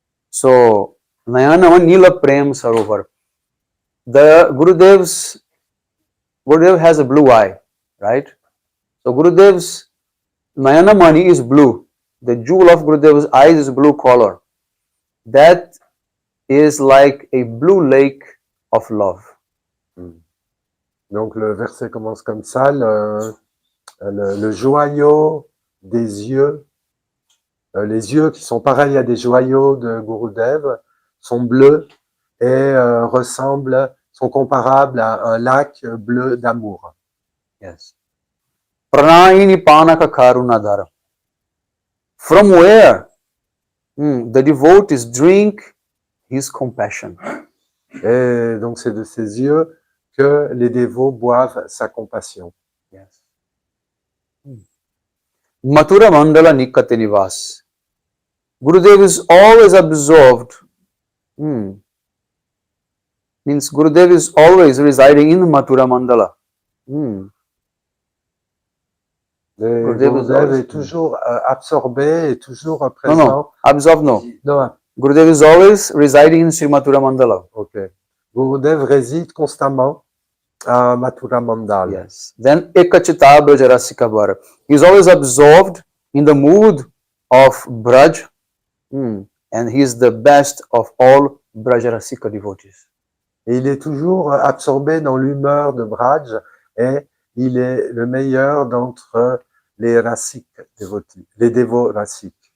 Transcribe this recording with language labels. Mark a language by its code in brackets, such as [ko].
[en] So, [sa] Nayana Mani Nila Prem Sarovar. [en] The Gurudev has a blue eye, right? So Gurudev's Nayana Mani is blue. The jewel of Gurudev's eyes is blue color. That is like a blue lake of love. [fr] Donc le verset commence comme ça, le joyau des yeux, les yeux qui sont pareils à des joyaux de Gurudev, sont bleus et sont comparables à un lac bleu d'amour. [en] Yes. [sa] Pranayini Panaka Karunadhara. [en] From where the devotees drink his compassion. [fr] Et donc c'est de ses yeux que les dévots boivent sa compassion. [en] Yes. [sa] Mathura Mandala Nikate Nivas. [en] Gurudev is always absorbed. Means Gurudev is always residing in Mathura Mandala. [fr] Gurudev est toujours absorbé et toujours présent. [en] No, absorbed no. [fr] Non. [en] Gurudev is always residing in Sri Mathura Mandala. Okay. [fr] Gurudev réside constamment à Mathura Mandal. [en] Yes. Then [sa] Ekachita Brajarasika Bhara. [en] He is always absorbed in the mood of Braj. And he is the best of all Brajarasika devotees. [fr] Et il est toujours absorbé dans l'humeur de Braj et il est le meilleur d'entre les Rasik dévotés, les dévots Rasik.